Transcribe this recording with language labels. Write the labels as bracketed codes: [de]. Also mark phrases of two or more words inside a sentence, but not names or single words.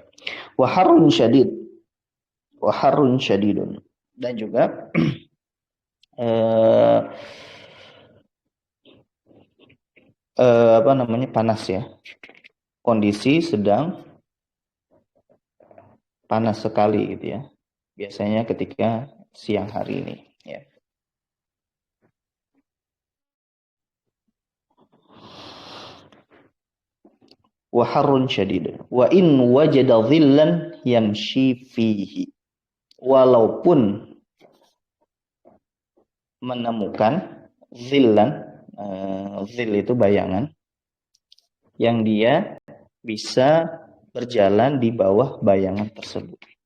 [ar] وحر شديد, [id] dan juga apa namanya, panas, ya. Kondisi sedang panas sekali gitu ya. Biasanya ketika siang hari ini, ya. [ar] وحر شديد. وإن وجد ظلا يمشي فيه. [id] Walaupun menemukan dhillan, dhil itu bayangan, yang dia bisa berjalan di bawah bayangan tersebut.